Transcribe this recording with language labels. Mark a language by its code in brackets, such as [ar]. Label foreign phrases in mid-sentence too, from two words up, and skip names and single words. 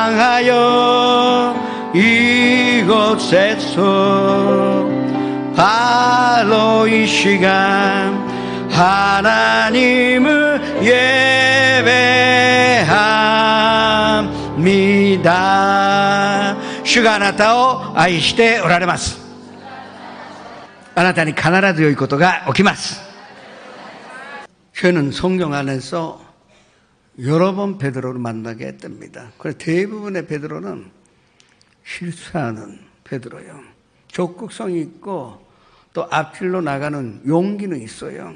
[ko] 향하여 이곳에서 바로 이 시간 하나님을 예배합니다. [ja] 주가あなたを愛しておられます。あなたに必ず良いことが起きます。 [ko] 저는 성경 안에서 여러 번 베드로를 만나게 됩니다. 그래서 대부분의 베드로는 실수하는 베드로예요. 적극성이 있고 또 앞길로 나가는 용기는 있어요.